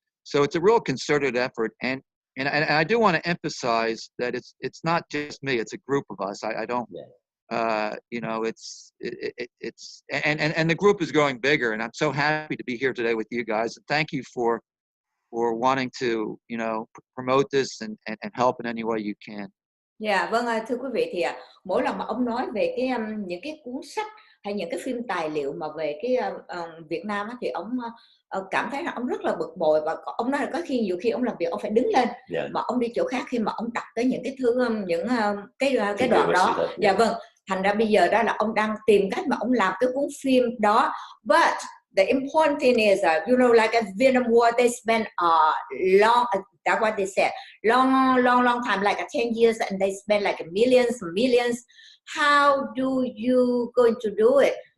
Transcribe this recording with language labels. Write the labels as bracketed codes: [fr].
[en] So it's a real concerted effort. And I do want to emphasize that it's not just me; it's a group of us. I don't, and the group is growing bigger. And I'm so happy to be here today with you guys. And thank you for wanting to, promote this and help in any way you can. [vi] Dạ, vâng, thưa quý vị, thì mỗi lần mà ông nói về cái những cái cuốn sách hay những cái phim tài liệu mà về cái Việt Nam á, thì ông cảm thấy là ông rất là bực bội, và ông nói là có khi nhiều khi ông làm việc ông phải đứng lên, mà ông đi chỗ khác khi mà ông đọc tới những cái thứ cái đoạn đó. Dạ vâng, thành ra bây giờ đó là ông đang tìm cách mà ông làm cái cuốn phim đó. [en] But the important thing is, like at Vietnam War, they spent long. That's what they said. Long time, like 10 years, and they spend like millions. How do you going to do it?